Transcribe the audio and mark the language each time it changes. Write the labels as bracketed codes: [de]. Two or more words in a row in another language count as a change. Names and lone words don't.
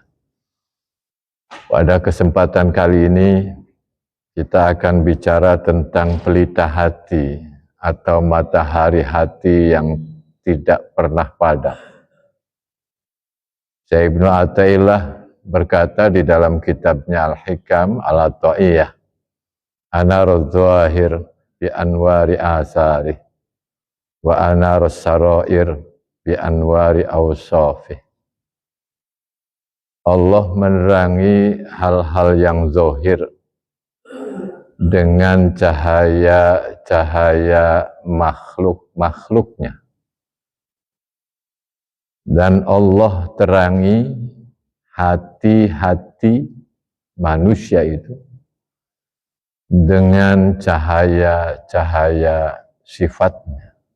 [id] Pada kesempatan kali ini kita akan bicara tentang pelita hati atau matahari hati yang tidak pernah padam. Syekh Ibnu Athaillah berkata di dalam kitabnya Al-Hikam Al-Athaiyah, [ar] أنار الظاهر بأنوار آثار وأنار السرائر بأنوار أوصاف. [id] Allah menerangi hal-hal yang zahir dengan cahaya-cahaya makhluknya. Dan Allah terangi hati-hati manusia itu dengan cahaya-cahaya sifatnya.